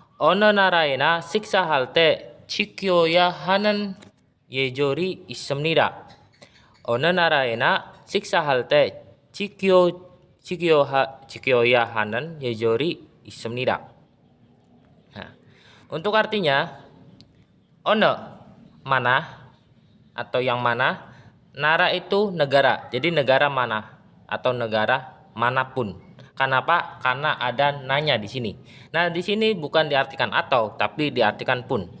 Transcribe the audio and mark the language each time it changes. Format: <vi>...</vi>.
<ko>Ono naraena siksa halte chikyoya hanan 예절이 있습니다. 어느 나라에나 식사할 때 지켜야 하는 예절이 있습니다.</ko> <id>Nah, untuk artinya ono mana atau yang mana, nara itu negara. Jadi negara mana atau negara manapun. Kenapa? Karena ada nanya di sini. Nah, di sini bukan diartikan atau, tapi diartikan pun.</id>